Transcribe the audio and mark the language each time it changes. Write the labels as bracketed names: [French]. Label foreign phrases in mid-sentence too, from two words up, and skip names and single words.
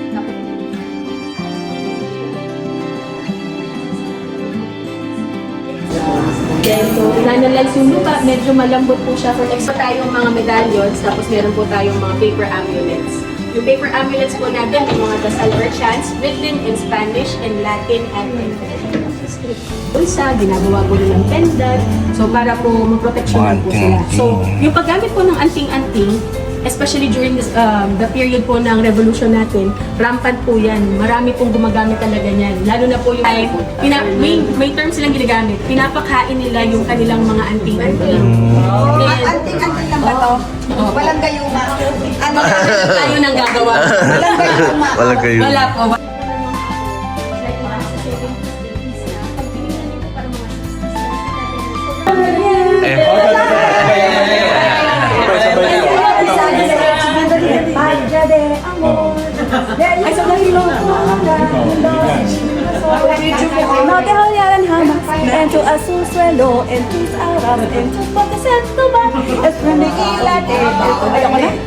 [Filipino] So, inanalyze yung lupa, medyo malambot po siya. [English] For extra [Filipino] tayong mga medallions, tapos meron po tayong mga [English] paper amulets. [Filipino] Yung [English] paper amulets [Filipino] po natin, yung mga dasal [English] or chants, written in Spanish, in Latin, and in Filipino. [Filipino] Bulsa, ginagawa po rin ng pendant, so para po maproteksyonan po sila. So, yung paggamit po ng anting-anting, [English] especially during this, the period [Filipino] po ng revolution natin, rampant po yan. Marami pong gumagamit talaga niyan. Lalo na po yung may term silang ginagamit. Pinapakain nila yung kanilang mga anting-anting. Anting-anting lang ba to? Walang gayuma. Ano tayo nang gagawa? Walang gayuma. Walang kayo. Wala po. Ay, sa kanilo. [Spanish] No te odiarán jamás. En tu azul suelo, en tus aras, en tus botes, en tu mar. Es la [Filipino] Ayaw ko na?